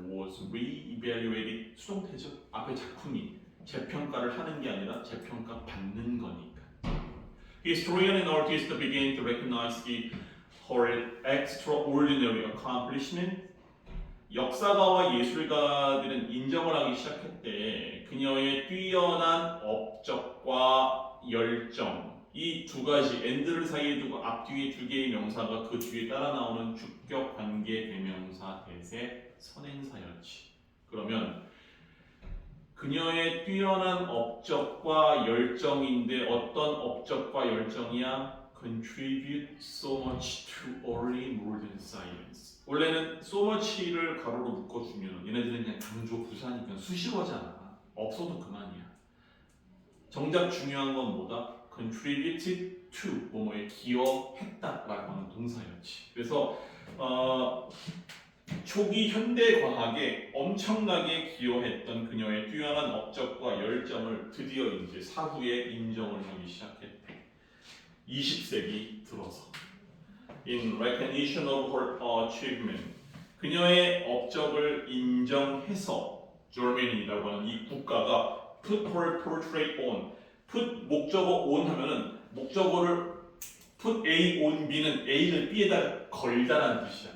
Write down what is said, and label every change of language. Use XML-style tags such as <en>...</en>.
<en>was re-evaluated,</en> <ko>수동태죠. 앞에 작품이 재평가를 하는 게 아니라 재평가 받는 거니까.</ko> <en>Historian and artists began to recognize her extraordinary accomplishment.</en> <ko>역사가와 예술가들은 인정을 하기 시작했대. 그녀의 뛰어난 업적과 열정. 이 두 가지 and를 사이에 두고 앞뒤에 두 개의 명사가 그 뒤에 따라 나오는 주격 관계 대명사 대세 선행사였지. 그러면 그녀의 뛰어난 업적과 열정인데 어떤 업적과 열정이야?</ko> <en>Contribute so much to early modern science.</en> <ko>원래는 so much를 가로로 묶어주면 얘네들은 그냥 강조 부사니까 수식어잖아. 없어도 그만이야. 정작 중요한 건 뭐다? Contributed to 뭐뭐에 기여했다라고 하는 동사였지. 그래서 초기 현대 과학에 엄청나게 기여했던 그녀의 뛰어난 업적과 열정을 드디어 이제 사후에 인정을 하기 시작했대. 20세기 들어서.</ko> <en>In recognition of her achievement,</en> <ko>그녀의 업적을 인정해서 Germany라고 하는 이 국가가</ko> <en>put her portrait on,</en> <ko>put 목적어 on 하면은 목적어를 put A on B는 A를 B에다 걸다라는 뜻이야.</ko>